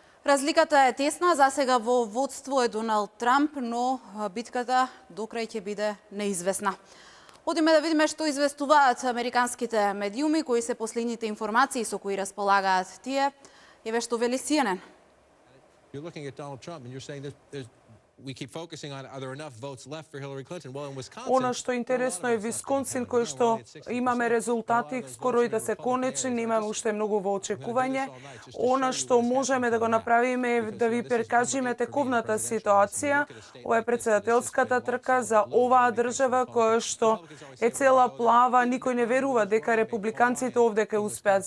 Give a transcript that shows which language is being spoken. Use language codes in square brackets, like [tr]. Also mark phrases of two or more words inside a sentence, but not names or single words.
[mk] Разликата е тесна, засега во водство е Доналд Трамп, но битката докрај ќе биде неизвестна. Одиме да видиме што известуваат американските медиуми, кои се последните информации со кои располагаат тие. Еве што вели CNN. [en] You're looking at Donald Trump and you're saying that we keep focusing on are there enough votes left for Hillary Clinton? Well, in Wisconsin, [mk] Она што интересно е Висконсин, кој што имаме резултати скоро и да се конечни, немаме уште многу во очекување. Она што можеме да го направиме е да ви прикажеме тековната ситуација. Ова е председателската трка за оваа држава која што е цела плава, никој не верува дека републиканците овде ќе успеат.